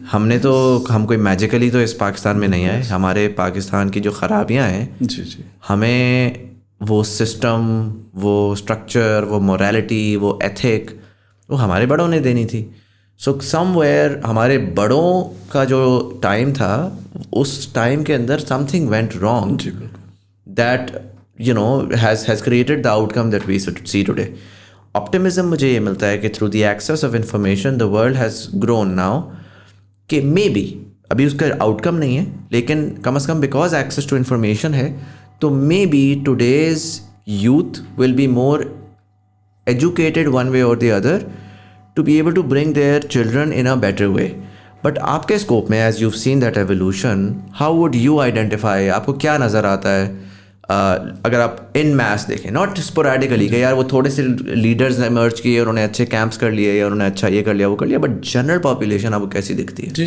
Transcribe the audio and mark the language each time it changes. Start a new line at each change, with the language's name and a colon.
Urdu: ہم کوئی میجیکلی تو اس پاکستان میں نہیں آئے. ہمارے پاکستان کی جو خرابیاں ہیں, ہمیں وہ سسٹم, وہ اسٹرکچر, وہ مورالٹی, وہ ایتھک, وہ ہمارے بڑوں نے دینی تھی.
English: so somewhere
Urdu: ہمارے بڑوں کا جو ٹائم تھا, اس ٹائم کے اندر
English: Something went wrong that has created the outcome that we see today. Optimism
Urdu: مجھے یہ ملتا ہے
English: کہ through the access of information the world has grown now, کہ maybe
Urdu: ابھی اس کا آؤٹ کم نہیں ہے, لیکن کم از کم بیکاز ایکسیس ٹو انفارمیشن ہے, تو
English: maybe today's youth will be more educated one way or the other to be able to bring their children in a better way.
Urdu: But آپ کے اسکوپ میں,
English: as you've seen that evolution, how would you identify,
Urdu: آپ کو کیا نظر آتا ہے اگر آپ ان میس دیکھیں, ناٹ اسپوریڈیکلی کہ یار وہ تھوڑے سے لیڈرز ایمرج کیے, انہوں نے اچھے کیمپس کر لیے, یا انہوں نے اچھا یہ کر لیا وہ کر لیا, بٹ جنرل پاپولیشن آپ کو کیسی دکھتی ہے؟